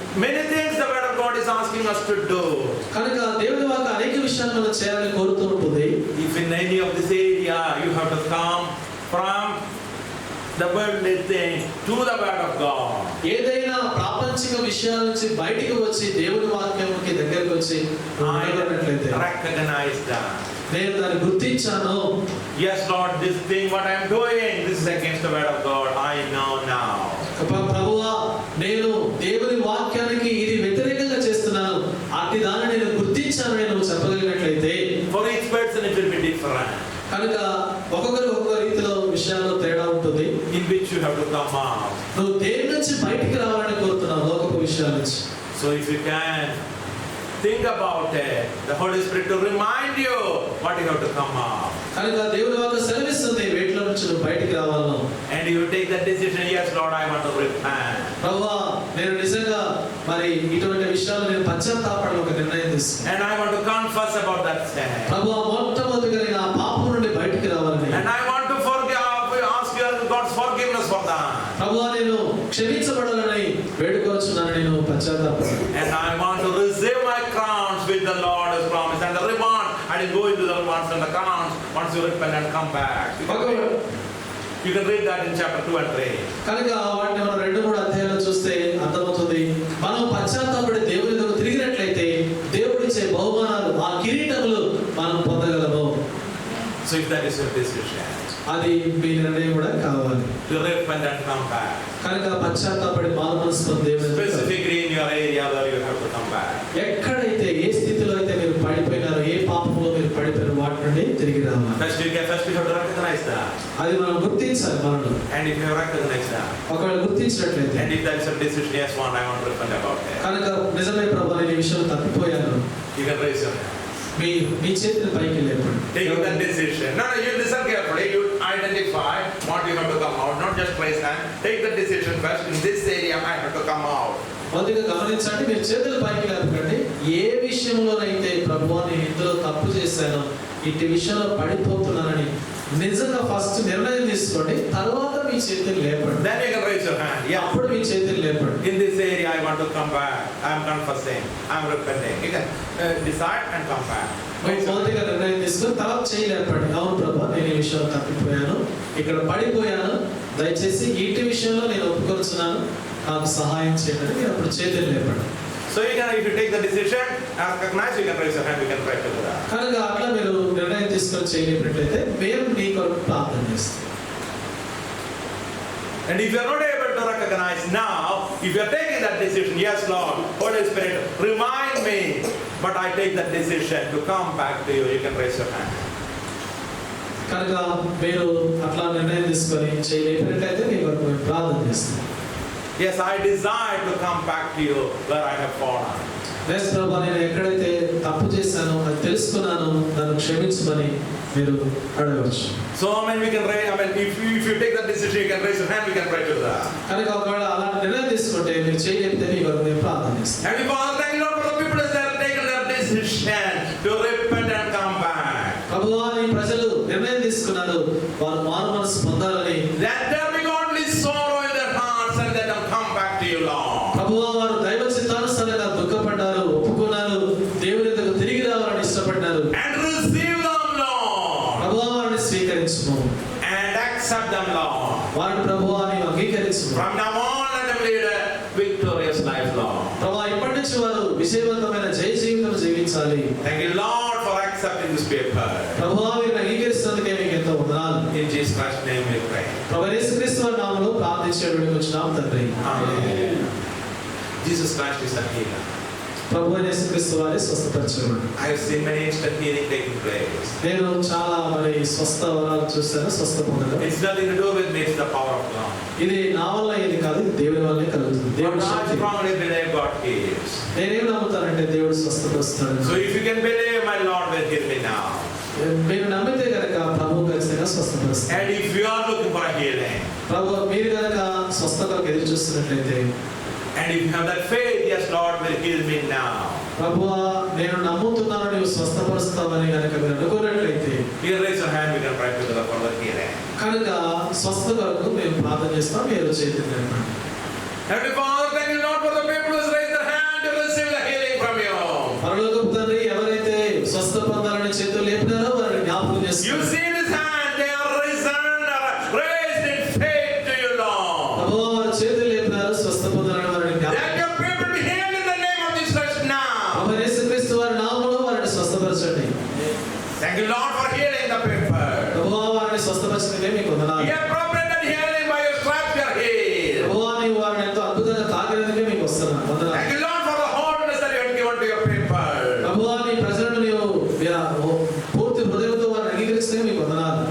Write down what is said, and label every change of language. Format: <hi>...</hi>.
<en>many things the word of God is asking us to do.</en> <te>కనుక దేవుని వాక్యం అనేక విషయాలు మనం చేయాలని కోరుతూ ఉంటుంది.</te> <en>If in any of this area you have to come from the worldly thing to the word of God.</en> <te>ఏదైనా ప్రాపంచిక విషయాల నుంచి బయటికి వచ్చి దేవుని వాక్యానికి దగ్గరికి వచ్చి ఉండగలిగినట్లయితే,</te> <en>recognize that.</en> <te>నేను దాన్ని గుర్తించాను.</te> <en>Yes Lord, this thing what I am doing, this is against the word of God. I know now.</en> <te>ప్రభువా, నేను దేవుని వాక్యానికి ఇది వ్యతిరేకంగా చేస్తున్నాను, అట్టి దాన్ని నేను గుర్తించాను నేను చెప్పగలిగినట్లయితే,</te> <en>for each person it will be different.</en> <te>కనుక ఒక్కొక్కరు ఒక్కొక్క రీతిలో విషయాల్లో తేడా ఉంటుంది.</te> <en>In which you have to come out.</en> <te>నువ్వు దేని నుంచి బయటికి రావాలని కోరుతున్నావు, లోకపు విషయాల నుంచి.</te> <en>So if you can think about it, the Holy Spirit to remind you what you have to come out.</en> <te>కనుక దేవుని వాక్యం సెలవిస్తుంది వేటిలో నుంచి నువ్వు బయటికి రావాలను.</te> <en>And you take that decision, yes Lord, I want to repent.</en> <te>ప్రభువా, నేను నిజంగా మరి ఇటువంటి విషయాలు నేను పశ్చాత్తాపడాలని ఒక నిర్ణయం తీసుకున్నాను.</te> <en>And I want to confess about that sin.</en> <te>ప్రభువా, మొట్టమొదటిగా నేను ఆ పాపం నుండి బయటికి రావాలని,</te> <en>And I want to ask you God's forgiveness for that.</en> <te>ప్రభువా, నేను క్షమించబడాలని వేడుకోవచ్చున్నాను, నేను పశ్చాత్తాపడాలి.</te> <en>And I want to receive my crowns with the Lord has promised, and the reward I will go into the rewards and the crowns once you repent and come back. You can read that in chapter 2 and 3.</en> <te>కనుక వాటిని మనం 2-3 అధ్యాయాలు చూస్తే అర్థమవుతుంది. మనం పశ్చాత్తాపడి దేవుని దగ్గర తిరిగినట్లయితే దేవుడిచ్చే బహుమానాలు, ఆ కిరీటములు మనం పొందగలము.</te> <en>So if that is your decision,</en> <te>అది మీ నిర్ణయం కూడా కావాలి.</te> <en>to repent and come back.</en> <te>కనుక పశ్చాత్తాపడి మారుమనసు పొంది దేవుని దగ్గర,</te> <en>Specifically in your area where you have to come back.</en> <te>ఎక్కడైతే ఏ స్థితిలో అయితే మీరు పడిపోయినారో, ఏ పాపంలో మీరు పడిపోయిన వాటి నుండి తిరిగి రావాలి.</te> <en>First you have to recognize that.</en> <te>అది మనం గుర్తించాలి మనలో.</te> <en>And if you have recognized that,</en> <te>ఒకవేళ గుర్తించినట్లయితే,</te> <en>and if that is a decision, yes, one I want to repent about it,</en> <te>కనుక నిజమే ప్రభువా, నేను ఈ విషయంలో తప్పిపోయాను,</te> <en>you can raise your hand.</en> <te>మీ చేతిని పైకి లేపండి.</te> <en>Take that decision. No, you listen carefully. You identify what you have to come out. Not just raise hand. Take the decision first. In this area, I have to come out.</en> <te>మొదటిగా గమనించండి, మీరు చేతులు పైకి లేపకండి. ఏ విషయంలోనైతే ప్రభువా నేను ఇందులో తప్పు చేశాను, ఇట్టి విషయంలో పడిపోతున్నానని నిజంగా ఫస్ట్ నిర్ణయం తీసుకోండి. తర్వాత మీ చేతులు లేపండి.</te> <en>Then you can raise your hand. Yeah.</en> <te>అప్పుడు మీ చేతులు లేపండి.</te> <en>In this area, I want to come back. I am confessing. I am repenting. You can decide and come back.</en> <te>మొదటిగా నిర్ణయం తీసుకొని తర్వాత చేయలేపండి. అవును ప్రభువా, నేను ఈ విషయంలో తప్పిపోయాను, ఇక్కడ పడిపోయాను, దయచేసి ఇటు విషయంలో నేను ఒప్పుకొచ్చున్నాను, నాకు సహాయం చేయండి. మీరు అప్పుడు చేతులు లేపండి.</te> <en>So you can, if you take the decision, recognize, you can raise your hand. You can pray to God.</en> <te>కనుక అట్లా మీరు నిర్ణయం తీసుకొని చేయలేనట్లయితే మేము మీ కొరకు ప్రార్థన చేస్తాం.</te> <en>And if you are not able to recognize now, if you are taking that decision, yes Lord, Holy Spirit, remind me, but I take that decision to come back to you, you can raise your hand.</en> <te>కనుక మీరు అట్లా నిర్ణయం తీసుకొని చేయలేనట్లయితే మీ కొరకు మేము ప్రార్థన చేస్తాం.</te> <en>Yes, I desire to come back to you where I have fallen.</en> <te>yes ప్రభువా, నేను ఎక్కడైతే తప్పు చేశానో అది తెలుసుకున్నాను, నన్ను క్షమించమని మీరు అడగవచ్చు.</te> <en>So we can raise, if you take that decision, you can raise your hand, we can pray to that.</en> <te>కనుక ఒకవేళ అలాంటి నిర్ణయం తీసుకుంటే మీరు చేయలేకపోతే మీ కొరకు మేము ప్రార్థన చేస్తాం.</te> <en>And we Father, thank you Lord for the people that have taken their decision to repent and come back.</en> <te>ప్రభువా, నీ ప్రజలు నిర్ణయం తీసుకున్నారు, వారు మారు మనసు పొందాలని.</te> <en>Let there be godly sorrow in their hearts and let them come back to you, Lord.</en> <te>ప్రభువా, వారు దైవ చిత్తానుసారంగా దుఃఖపడ్డారు, ఒప్పుకున్నారు, దేవుని దగ్గర తిరిగి రావాలని ఇష్టపడ్డారు.</te> <en>And receive them, Lord.</en> <te>ప్రభువా, వారిని స్వీకరించుము.</te> <en>And accept them, Lord.</en> <te>వారిని ప్రభువా నీవు అంగీకరించుము.</te> <en>From now on, let them lead a victorious life, Lord.</en> <te>ప్రభువా, ఇప్పటి నుంచి వారు విజయవంతమైన జయ జీవితం జీవించాలి.</te> <en>Thank you, Lord, for accepting this paper.</en> <te>ప్రభువా, మీరు అంగీకరిస్తున్నందుకే మీకు ఎంతో వందనాలు.</te> <en>In Jesus Christ's name we pray.</en> <te>ప్రభువా యేసుక్రీస్తు వారి నామములో ప్రార్థన ప్రార్థించేటువంటి వచ్చినాం తండ్రి.</te> <en>Amen. Jesus Christ is a healer.</en> <te>ప్రభువైన యేసుక్రీస్తు వారి స్వస్థపరచువాడు.</te> <en>I have seen many instant healing taking place.</en> <te>నేను చాలా స్వస్థ వరాలు చూశాను, స్వస్థ పొందాను.</te> <en>It's nothing to do with me, it's the power of God.</en> <te>ఇది నా వల్ల ఇది కాదు, ఇది దేవుని వల్లే కలుగుతుంది. దేవుని శక్తి.</te> <en>Strongly believe God heals.</en> <te>నేనేం నమ్ముతానంటే దేవుడు స్వస్థపరుస్తాడు.</te> <en>So if you can believe, my Lord will heal me now.</en> <te>మీరు నమ్మితే కనుక ప్రభు ఖచ్చితంగా స్వస్థపరుస్తాడు.</te> <en>And if you are looking for a healing,</en> <te>ప్రభు మీరు కనుక స్వస్థతకు ఎదురు చూస్తున్నట్లయితే,</te> <en>and if you have that faith, yes, Lord will heal me now.</en> <te>ప్రభువా నేను నమ్ముతున్నాను నీవు స్వస్థపరుస్తావని కనుక మీరు అనుకున్నట్లయితే,</te> <en>You raise your hand, we can pray together for the healing.</en> <te>కనుక స్వస్థ కొరకు మేము ప్రార్థన చేస్తాం. మీరు చేతులు లేపండి.</te> <en>Heavenly Father, thank you, Lord, for the people who raise their hand to receive the healing from you.</en> <te>పరలోకపు తండ్రి, ఎవరైతే స్వస్థ పొందాలని చేతులు లేపినారో వారిని జ్ఞాపకం</te> <en>You</en> <te>చేసుకోండి.</te> <en>see this hand, they are risen, raised in faith to you, Lord.</en> <te>ప్రభువా వారి చేతులు లేపినారు, స్వస్థ పొందాలని వారిని</te> <en>Let</en> <te>జ్ఞాపకం.</te> <en>your people be healed in the name of Jesus now.</en> <te>ప్రభువైన యేసుక్రీస్తు వారి నామములో వారిని స్వస్థపరచండి.</te> <en>Thank you, Lord, for healing the people.</en> <te>ప్రభువా వారిని స్వస్థపరిచినదే మీకు వందనాలు.</te> <en>You have provided healing by your stripes, you are healed.</en> <te>ప్రభువా నీవు వారిని ఎంతో అద్భుతంగా తాకినందుకే మీకు వస్తున్నాను వందనాలు.</te> <en>Thank you, Lord, for the wholeness that you have given to your people.</en> <te>ప్రభువా నీ ప్రజలను నీవు పూర్తి హృదయంతో వారిని అంగీకరిస్తే మీకు వందనాలు.</te>